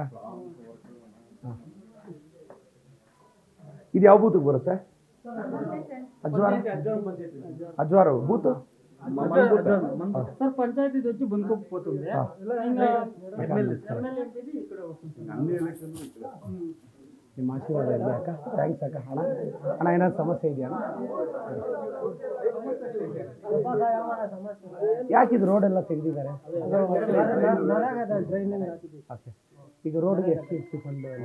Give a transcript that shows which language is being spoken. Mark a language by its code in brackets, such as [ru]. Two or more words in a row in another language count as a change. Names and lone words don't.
[kn] ಹಾಂ, ಇದು ಯಾವ ಬೂತಿಗೆ ಬರುತ್ತೆ? [te] అజ్వారు బూత్ సార్ పంచాయతీ వచ్చి బందుకోకపోతుంది [kn] ನಿಮ್ಮ ಆಶೀರ್ವಾದ ಇದೆಯಾ ಅಕ್ಕ? ಥ್ಯಾಂಕ್ಸ್ ಅಕ್ಕ. ಅಣ್ಣ ಅಣ್ಣ ಏನಾದ್ರು ಸಮಸ್ಯೆ ಇದೆಯಾ? ಯಾಕಿದು ರೋಡೆಲ್ಲ ತೆಗೆದಿದ್ದಾರೆ? ಓಕೆ, ಈಗ ರೋಡ್ಗೆ ಎಷ್ಟು ಫಂಡ್?